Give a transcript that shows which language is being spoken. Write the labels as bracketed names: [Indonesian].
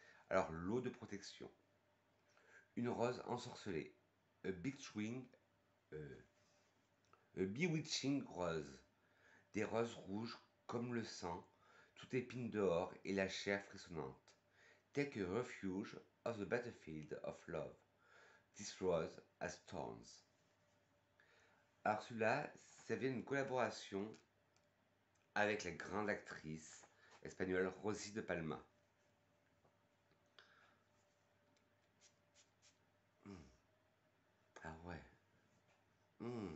[French] Alors, l'eau de protection. Une rose ensorcelée. [English] A bewitching rose. [French] Des roses rouges comme le sang, toute épine dehors et la chair frissonnante. [English] Take a refuge of the battlefield of love. This rose has thorns. [French] Alors celui-là, ça vient d'une collaboration avec la grande actrice espagnole Rosy de Palma. Ah ouais.